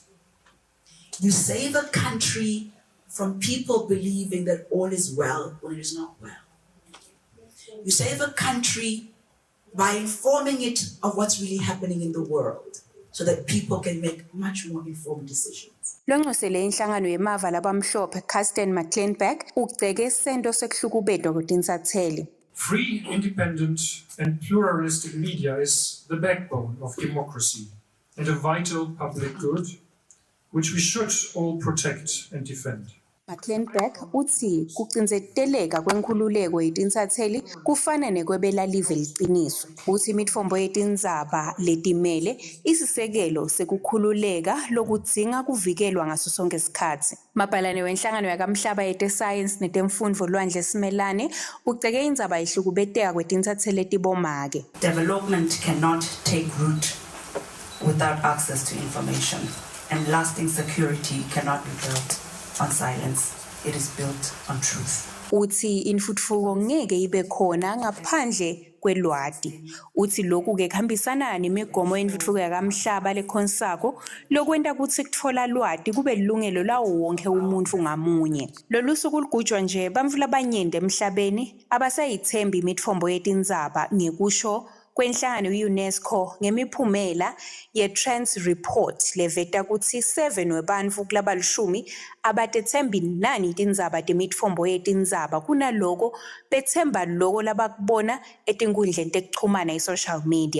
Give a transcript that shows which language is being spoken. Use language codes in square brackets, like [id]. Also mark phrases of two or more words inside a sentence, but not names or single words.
[en] You save a country from people believing that all is well when it is not well. You save a country by informing it of what's really happening in the world so that people can make much more informed decisions. [ss] Lonxusele inhlangano yemava labamhlophe Kirsten McClinbeck ugceke isento sekuhlukubedwa kwedinsatheli. [en] Free, independent and pluralistic media is the backbone of democracy and a vital public good which we should all protect and defend. [ss] McClinbeck uthi kucinzeleka kwenkhululeko yedinsatheli kufana nekwebela live liqiniso. Uthi imitfombo yetindzaba letimele isisekelo sekukhululeka lokudzinga kuvikelwa ngaso sonke isikhathi. Mabhalane wenhlangano yakamhlaba yete-science netemfundvo Lwandle Simelane ugceke indzaba yihlukubeteka kwedinsatheli etibomake. [en] Development cannot take root without access to information, and lasting security cannot be built on silence. It is built on truth. [ss] Uthi intfutfuko ngeke ibe khona ngaphandle kwelwati. Uthi lokhu ke kuhambisana nemigomo yentfutfuko yakamhlaba lekhonsako lokwenta kutsi kutfola lwati kube lilungelo lawo wonke umuntu ngamunye. Lolu suku ligujwa nje bantfu labanyenti emhlabeni abasayithembi imitfombo yetindzaba ngekusho kwenhlangano UNESCO ngemiphumela ye-Trends Report leveta kutsi 7 webantfu kulaba 10 abatethembi nani tindzaba temitfombo yetindzaba kunaloko bethemba loko labakubona etinkundleni tekuchumana [en] i-social media.